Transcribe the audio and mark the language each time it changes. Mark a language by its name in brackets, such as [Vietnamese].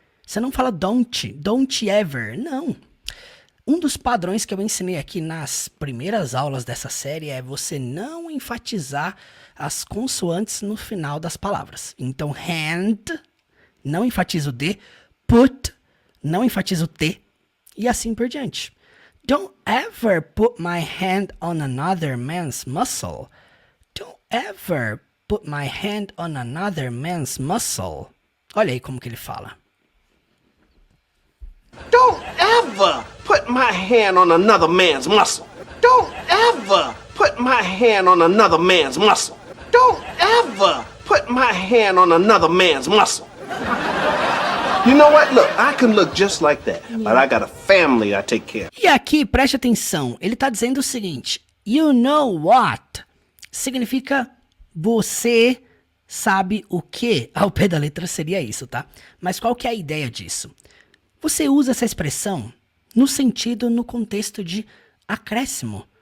[Portuguese] Você não fala don't ever, não. Um dos padrões que eu ensinei aqui nas primeiras aulas dessa série é você não enfatizar as consoantes no final das palavras. Então, hand, não enfatiza o D, put, não enfatiza o T, e assim por diante. [English] Don't ever put my hand on another man's muscle. Don't ever put my hand on another man's muscle. Olha aí como que ele fala. Don't ever put my hand on another man's muscle. Don't ever put my hand on another man's muscle. Don't ever put my hand on another man's muscle. You know what? Look, I can look just like that, but I got a family I take care of. [Portuguese] E aqui, preste atenção, ele está dizendo o seguinte, you know what? Significa você sabe o que? Ao pé da letra seria isso, tá? Mas qual que é a ideia disso? Você usa essa expressão no sentido, no contexto de acréscimo.